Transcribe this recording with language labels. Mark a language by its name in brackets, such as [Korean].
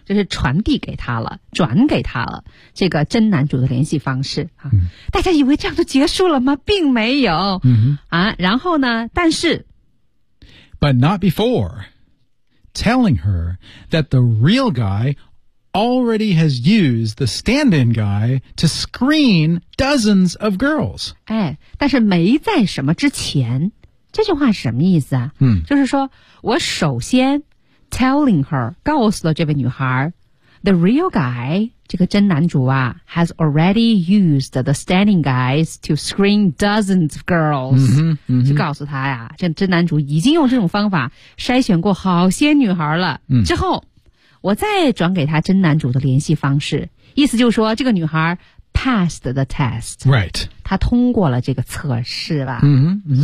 [Chinese] 就是传递给他了转给他了这个真男主的联系方式、大家以为这样就结束了吗并没有、然后呢但是 [English] But not before telling her that the real guy already has used the stand-in guy to screen dozens of girls、 [Chinese] 但是没在什么之前这句话是什么意思啊、就是说我首先 [English] telling her [Chinese] 告诉了这位女孩 [English] The real guy, [Chinese] 这个真男主啊 [English] has already used the standing guys to screen dozens of girls. 嗯哼， [Chinese] 就告诉他呀，这真男主已经用这种方法筛选过好些女孩了。嗯，之后我再转给他真男主的联系方式，意思就是说这个女孩 [English] passed the test. Right. [Chinese] 他通过了这个测试吧。嗯、mm-hmm, mm-hmm.